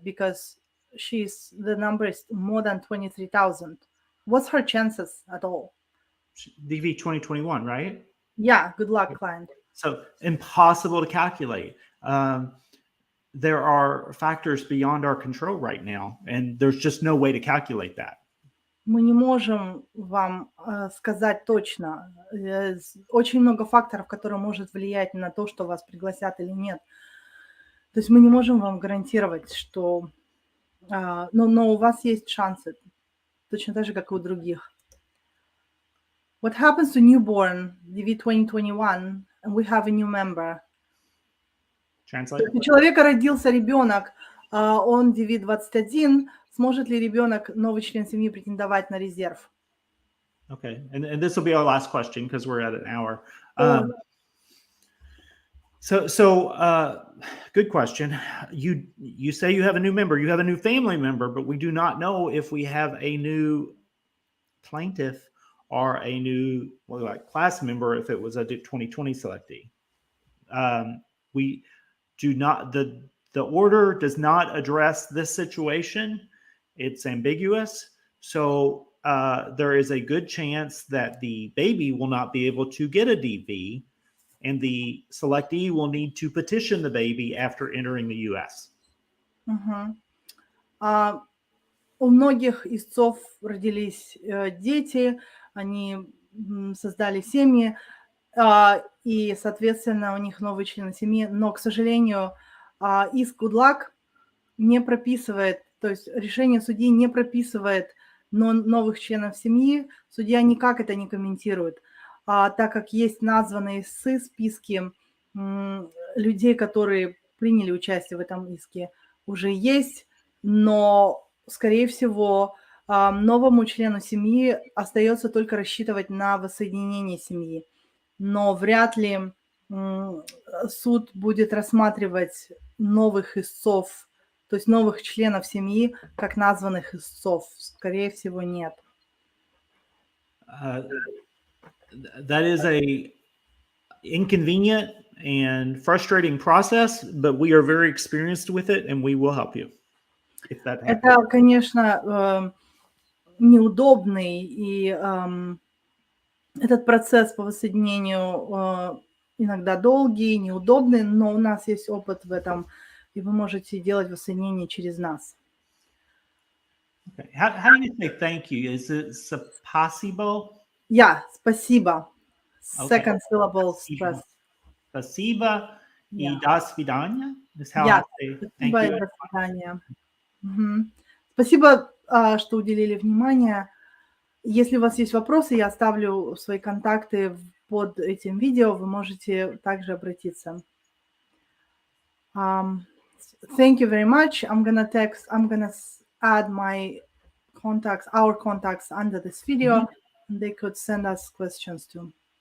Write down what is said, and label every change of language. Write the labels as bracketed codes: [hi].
[en] Because the number is more than 23,000. What's her chances at all? DV 2021, right? Yeah, Good Luck client. So impossible to calculate. There are factors beyond our control right now, and there's just no way to calculate that. [ru] Мы не можем вам сказать точно. Очень много факторов, которые могут влиять на то, что вас пригласят или нет. То есть мы не можем вам гарантировать, что... Но у вас есть шансы, точно так же, как и у других. [en] What happens to newborn DV 2021, and we have a new member? Translate. [ru] У человека родился ребенок, он DV 21, сможет ли ребенок, новый член семьи, претендовать на резерв? [en] Okay, and this will be our last question because we're at an hour. So good question. You say you have a new member, you have a new family member, but we do not know if we have a new plaintiff or a new like class member if it was a 2020 selectee. We do not, the order does not address this situation. It's ambiguous. So there is a good chance that the baby will not be able to get a DV, and the selectee will need to petition the baby after entering the U.S. Мгм. [ru] У многих истцов родились дети, они создали семьи, и, соответственно, у них новые члены семьи. Но, к сожалению, иск Good Luck не прописывает, то есть решение судьи не прописывает новых членов семьи, судья никак это не комментирует, так как есть названные истцы, списки людей, которые приняли участие в этом иске, уже есть, но, скорее всего, новому члену семьи остается только рассчитывать на воссоединение семьи, но вряд ли суд будет рассматривать новых истцов, то есть новых членов семьи, как названных истцов. Скорее всего, нет. [en] That is a inconvenient and frustrating process, but we are very experienced with it, and we will help you if that happens. [ru] Это, конечно, неудобный, и этот процесс по воссоединению иногда долгий, неудобный, но у нас есть опыт в этом, и вы можете делать воссоединение через нас. [en] Okay. How do you say thank you? Is it possible? [ru] Yeah, спасибо. [en] Okay. Second syllable stress. [ru] Спасибо и [en] Yeah. [ru] до свидания [en] is how Yeah, I say thank [ru] спасибо и [en] you. [ru] до свидания. Мгм. Спасибо, что уделили внимание. Если у вас есть вопросы, я оставлю свои контакты под этим видео, вы можете также обратиться. [en] Thank you very much. I'm gonna add my contacts, our contacts under this video, and they could send us questions too.